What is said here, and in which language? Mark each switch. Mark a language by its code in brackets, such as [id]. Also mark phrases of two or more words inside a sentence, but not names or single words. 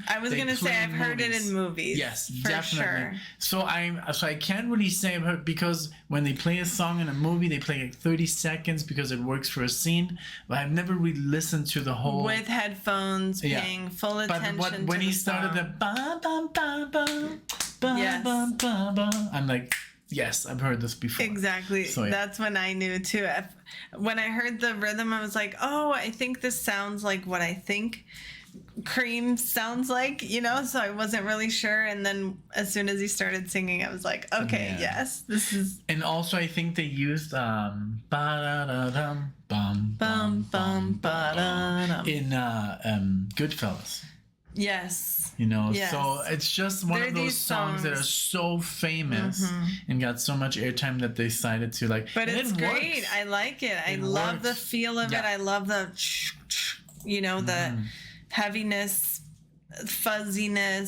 [en] I was gonna say I've heard it in movies. Yes, for definitely. Sure. So I can't really say I've heard, because when they play a song in a movie, they play like 30 seconds because it works for a scene. But I've never really listened to the whole With headphones, paying full attention. But when to he the started song. the ba ba ba ba ba Yes. ba ba ba, I'm like, yes, I've heard this before. Exactly. So, yeah. That's when I knew too. When I heard the rhythm, I was like, oh, I think this sounds like what I think Cream sounds like, so I wasn't really sure. And then as soon as he started singing, I was like, okay, yes, this is. And also, I think they used ba-da-da-dum, bum, Bum, bum, ba-da-dum. in Goodfellas. Yes. Yes. So it's just one They're of those these songs that are so famous and got so much airtime that they decided to But and it's it great. works. I like it. I love the feel of it. I love the, the heaviness, fuzziness.